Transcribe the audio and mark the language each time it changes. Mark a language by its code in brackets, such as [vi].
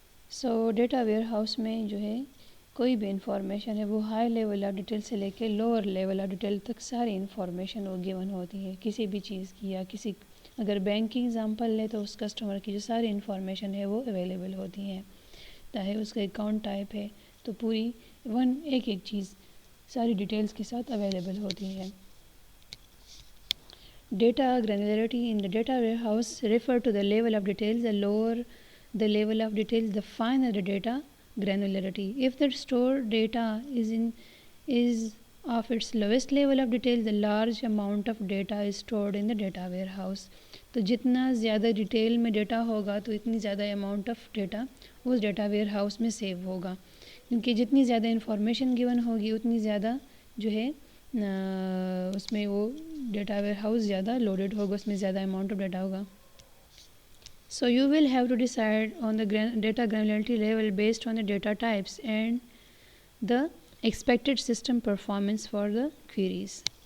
[ur] So data where house میں جو ہے کوئی بھی انفارمیشن ہے وہ ہائی لیول آف ڈیٹیل سے لے کے لوور لیول آف ڈیٹیل تک ساری انفارمیشن وہ گیون ہوتی ہے کسی بھی چیز کی. یا کسی اگر بینک کی اگزامپل لے تو اس کسٹمر کی جو ساری انفارمیشن ہے وہ اویلیبل ہوتی ہیں. چاہے اس کا اکاؤنٹ ٹائپ ہے تو پوری ایک چیز ساری ڈیٹیلز کے ساتھ اویلیبل ہوتی ہے. [en] Data granularity in the data warehouse refer to the level of details. The lower the level of details, the finer the data granularity. If the stored data is of its lowest level of details, the large amount of data is stored in the data warehouse. [ur] تو جتنا زیادہ detail میں data ہوگا تو اتنی زیادہ amount of data اس data where house میں save ہوگا. کیونکہ جتنی زیادہ انفارمیشن گیون ہوگی اتنی زیادہ جو ہے اس میں وہ ڈیٹا ویئر ہاؤس زیادہ لوڈڈ ہوگا اس میں زیادہ اماؤنٹ آف ڈیٹا ہوگا. [en] So you will have to decide on the data granularity level based on the data types and the expected system performance for the queries.